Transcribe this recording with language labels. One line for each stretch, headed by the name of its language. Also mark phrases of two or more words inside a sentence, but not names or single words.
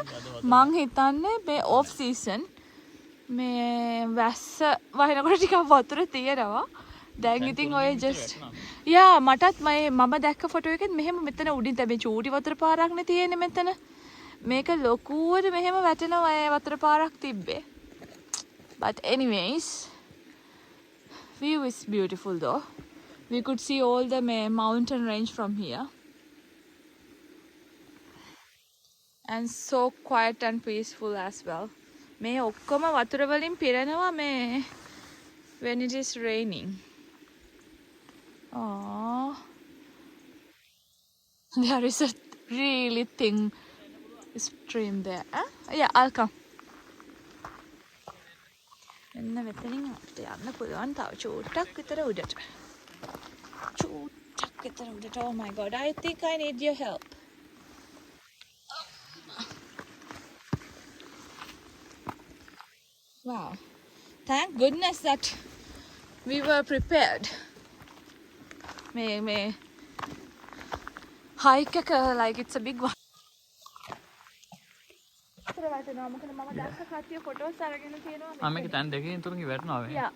Sinhala: මං හිතන්නේ මේ
English: off season
Sinhala: මේ වැස්ස වහිනකොට ටිකක් වතුර තියෙනවා. දැන් ඉතින් ඔය
English: just yeah
Sinhala: මටත් මම දැක්ක ෆොටෝ එකෙත් මෙහෙම මෙතන උඩින් තැබේ චූටි වතුර පාරක් නේ තියෙන්නේ මෙතන. මේක ලොකුවට මෙහෙම වැටෙනවා ඒ වතුර පාරක් තිබ්බේ.
English: But anyways, view is beautiful though. We could see all the mountain range from here. And so quiet and peaceful as well.
Sinhala: මේ ඔක්කොම වතුර වලින් පිරෙනවා මේ
English: when it is raining. Oh, there is a really thin stream there. Yeah, I'll come.
Sinhala: එන්න මෙතනින් අපිට යන්න පුළුවන් තව චූට්ටක් විතර උඩට. චූට්ටක් විතර උඩට.
English: Oh my god, I think I need your help. Wow. Thank goodness that we were prepared. May hike like it's a big one.
Sinhala: මේක තැන් දෙකකින් තුනකින් වැටෙනවා වේ.
English: Yeah.